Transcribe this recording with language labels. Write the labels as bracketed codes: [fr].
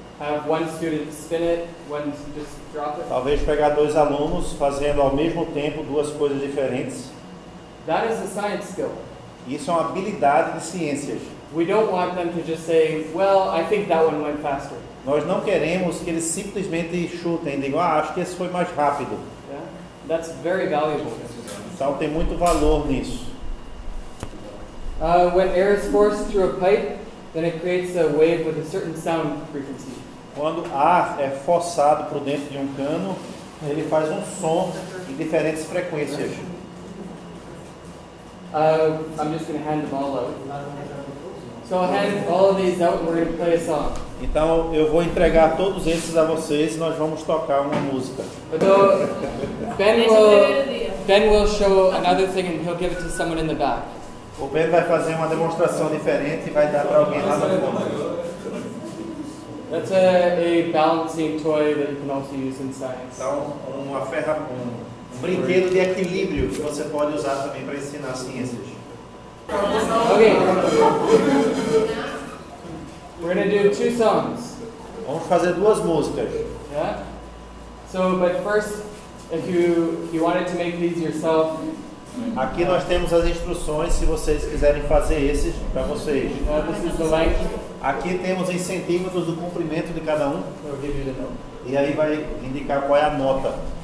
[en] Have one student spin it, one just drop it. [pt] Talvez pegar dois alunos fazendo ao mesmo tempo duas coisas diferentes. [en] That is a science skill. [pt] Isso é uma habilidade de ciências. [en] We don't want them to just say, well, I think that one went faster. [pt] Nós não queremos que eles simplesmente chutem e digam, acho que esse foi mais rápido. [en] Yeah? That's very valuable. [pt] Então tem muito valor nisso. [en] When air is forced through a pipe, then it creates a wave with a certain sound frequency. [pt] Quando ar é forçado para dentro de um cano, ele faz um som em diferentes frequências. [en] I'm just going to hand them all out. So I'll hand all of these out and we're going to play a song. [pt] Então eu vou entregar todos esses a vocês e nós vamos tocar uma música. [en] Although Ben will show another thing and he'll give it to someone in the back. [pt] O Ben vai fazer uma demonstração diferente e vai dar para alguém lá no fundo. [en] That's a balancing toy that you can also use in science. [pt] Então, um brinquedo de equilíbrio que você pode usar também para ensinar ciências. [en] Okay. We're going to do 2 songs. [pt] Vamos fazer duas músicas. [en] Yeah? So, but first, if you wanted to make these yourself, [pt] Aqui nós temos as instruções se vocês quiserem fazer esses para vocês. [en] this is the length. [pt] Aqui temos em centímetros do comprimento de cada um. [en] We'll give you the note. [pt] E aí vai indicar qual é a nota.